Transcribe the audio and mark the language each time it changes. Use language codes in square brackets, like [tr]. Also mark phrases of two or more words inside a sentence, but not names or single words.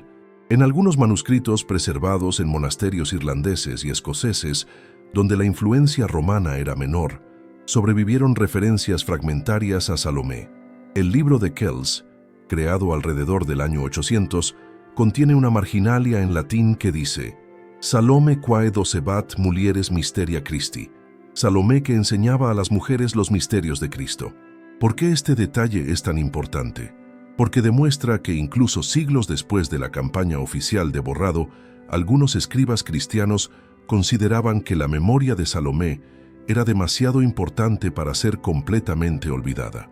[es] En algunos manuscritos preservados en monasterios irlandeses y escoceses, donde la influencia romana era menor, sobrevivieron referencias fragmentarias a Salomé. El libro de Kells, creado alrededor del año 800, contiene una marginalia en latín que dice: [la] Salome quae docebat mulieres mysteria Christi. [es] Salomé que enseñaba a las mujeres los misterios de Cristo. ¿Por qué este detalle es tan importante? Porque demuestra que incluso siglos después de la campaña oficial de borrado, algunos escribas cristianos consideraban que la memoria de Salomé era demasiado importante para ser completamente olvidada.